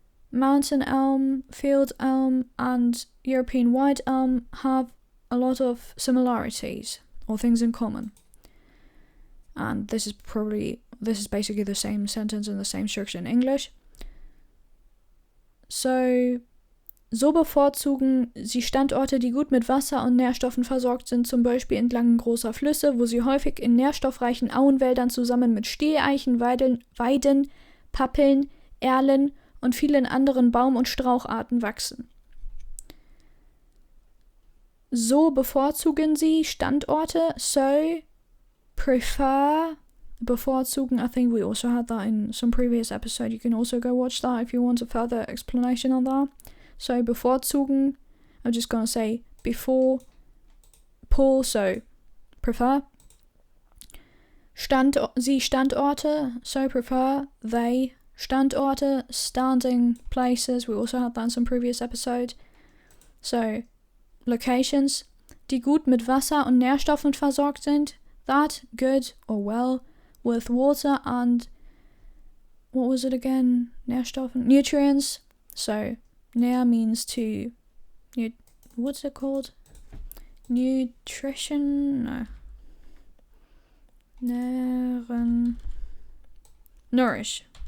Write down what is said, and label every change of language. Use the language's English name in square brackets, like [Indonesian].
[English] mountain elm, field elm, and European white elm have a lot of similarities or things in common. And this is basically the same sentence and the same structure in English. [German] So bevorzugen sie Standorte, die gut mit Wasser und Nährstoffen versorgt sind, zum Beispiel entlang großer Flüsse, wo sie häufig in nährstoffreichen Auenwäldern zusammen mit Steheichen, Weiden, Pappeln, Erlen und vielen anderen Baum- und Straucharten wachsen. So bevorzugen sie Standorte, [English] so prefer, [German] bevorzugen. [English] I think we also had that in some previous episode. You can also go watch that if you want a further explanation on that. [German] So bevorzugen, [English] I'm just going to say before, pull, so prefer. [German] Sie Standorte, [English] so prefer. They Standorte, standing places. We also had that in some previous episode. So locations, [German] die gut mit Wasser und Nährstoffen versorgt sind. [English] That, good or well, with water and, what was it again? Nährstoffen? Nutrients. So Nähr means to, what's it called? Nutrition? No. Nähren. Nourish.